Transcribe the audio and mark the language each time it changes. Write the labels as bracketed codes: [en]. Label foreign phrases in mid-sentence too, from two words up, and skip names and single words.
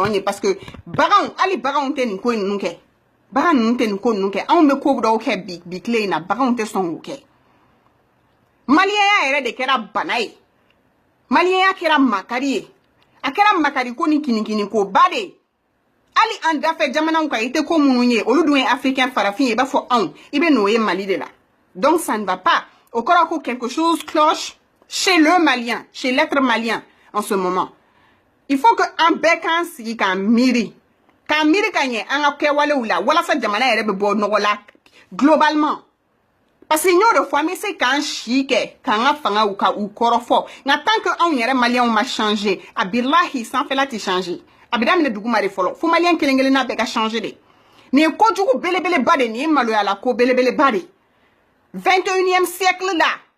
[bm] ye [fr] parce que [bm] hali baganw tɛ nin ko ninnu kɛ bagan ninnu tɛ nin ko ninnu kɛ anw bɛ ko dɔw kɛ bi tile in na baganw tɛ sɔn k'o kɛ maliyɛnya yɛrɛ de kɛra bana ye maliyɛnya kɛra makari ye a kɛra makari ko ni kinikini ko ba de ye hali an dafɛ jamanaw kan i tɛ ko minnu ye olu dun ye africain farafin ye i b'a fɔ anw i bɛ n'o ye Mali de la [fr] donc ça ne va pas au [bm] kɔrɔ ko [fr] quelque chose cloche chez le malien chez l'être malien en ce moment il faut que [bm] an bɛɛ k'an sigi k'an miiri ka ɲɛ an ka kɛwalew la walasa jamana yɛrɛ bɛ bɔ nɔgɔ la globalement [fr] parce que [bm] n y'o de fɔ an bɛ se k'an si kɛ k'an ka fangaw ka u kɔrɔfɔ nka [fr] tant que [bm] anw yɛrɛ maliyɛnw ma changer a bilahi sanfɛla tɛ changer a bɛ daminɛ duguma de fɔlɔ fo maliyɛn kelen kelenna bɛɛ ka changer de nin ye kojugu belebeleba de nin ye maloyala ko belebeleba de 21e siècle la